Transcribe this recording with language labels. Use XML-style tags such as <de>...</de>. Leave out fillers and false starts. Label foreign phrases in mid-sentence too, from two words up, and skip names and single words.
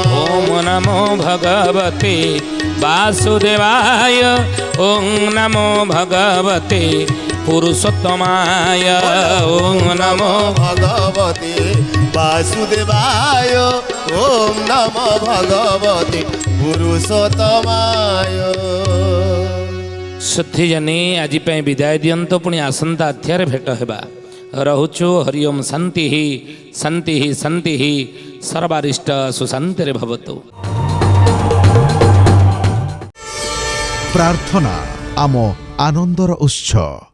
<sa>ओम नमो भगवते वासुदेवाय, ओम नमो भगवते पुरुषोत्तमाय, ओम नमो भगवते वासुदेवाय, ओम नमो भगवते पुरुषोत्तमाय।</sa> <or>ସୁଧୀଜନେ ଆଜ ବିଦାୟ ଦିଅନ୍ତୁ, ପୁଣି ଆସନ୍ତା ଅଧ୍ୟାୟ ଭେଟ ହେବା।</or> <sa>रहुचु हरिओम शांति ही शांति ही शांति ही सर्वारिष्ट सुशांति भवतु।</sa> <or>ପ୍ରାର୍ଥନା ଆମ ଆନନ୍ଦର ଉତ୍ସ।</or>